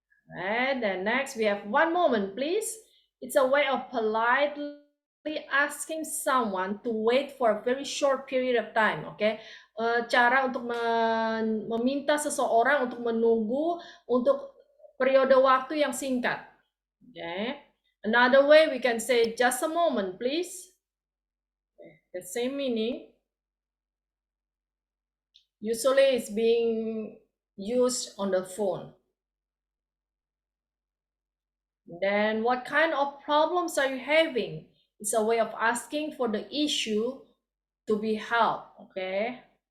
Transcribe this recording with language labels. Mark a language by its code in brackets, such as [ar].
[en] And then next we have one moment, please. It's a way of politely asking someone to wait for a very short period of time. [id] Okay, cara untuk meminta seseorang untuk menunggu untuk periode waktu yang singkat. [en] Okay, another way we can say just a moment, please. Okay. The same meaning. Usually it's being used on the phone. Then what kind of problems are you having? It's a way of asking for the issue to be helped. Okay.